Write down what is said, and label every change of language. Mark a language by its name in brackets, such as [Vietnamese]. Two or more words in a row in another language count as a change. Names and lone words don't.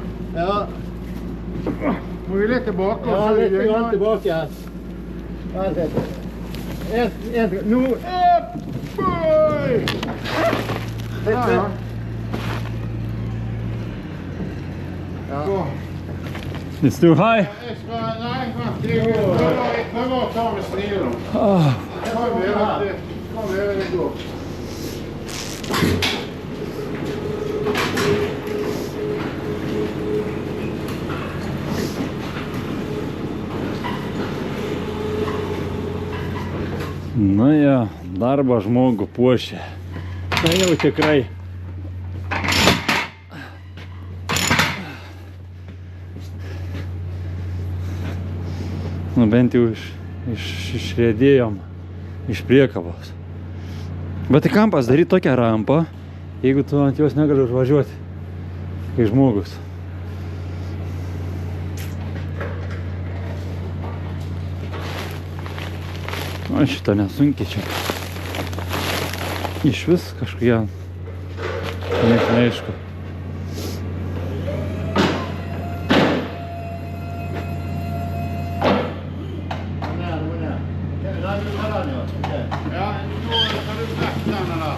[Norwegian] Ja. Må vi litt tilbake. Ja, litt grann tilbake. Vent litt. Nå. Oi! Litt Ja, til. ja. Ja. Så. [English] It's too high. [Norwegian] Jeg skal, nei, vent, jeg prøver å ta med snilen. Kan være det går. Na ja, [Lithuanian] darbą žmogų puošia. Tai jau tikrai. Nu bent jau išriedėjom iš priekabos. Bet tai kam pasidaryti tokią rampą, jeigu tu ant jos negali užvažiuoti, kai žmogus. O šitą nesunkiai čia. Iš vis kažkokie neaišku. [Norwegian] Ja, nå tar du vekk denne da.